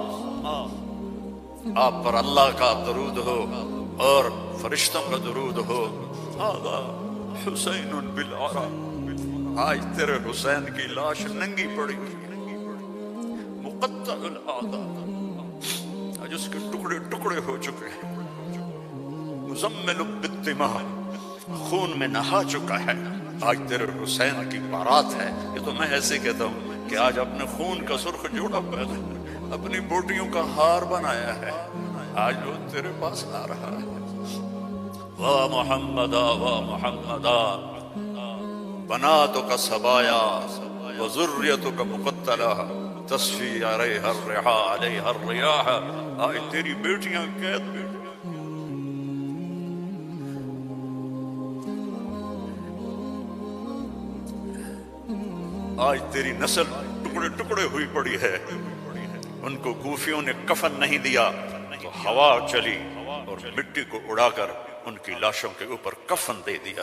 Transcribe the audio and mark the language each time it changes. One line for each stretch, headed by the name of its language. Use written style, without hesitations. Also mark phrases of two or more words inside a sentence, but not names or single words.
Urdu: آپ پر اللہ کا درود ہو اور فرشتوں کا درود ہو،
Arabic: ھذا حسین بالعرا،
Urdu: آج تیرے حسین کی لاش ننگی پڑی،
Arabic: مقطع الاعضاء،
Urdu: آج اس کے ٹکڑے ٹکڑے ہو چکے ہیں،
Arabic: مزمل بالدماء،
Urdu: خون میں نہا چکا ہے، آج تیرے حسین کی بارات ہے۔ یہ تو میں ایسے کہتا ہوں کہ آج اپنے خون کا سرخ جوڑا پہنا، اپنی بوٹیوں کا ہار بنایا ہے، آج وہ تیرے پاس آ رہا ہے۔
Arabic: واہ محمدا واہ محمدا، بناتک سبایا وذریتک مقتلہ، تصفی علیہا الرحا علیہا الریاح،
Urdu: آج تیری بیٹیاں قید میں، آج تیری نسل ٹکڑے ٹکڑے ہوئی پڑی ہے۔ ان کو کوفیوں نے کفن نہیں دیا تو ہوا چلی اور مٹی کو اڑا کر ان کی لاشوں کے اوپر کفن دے دیا۔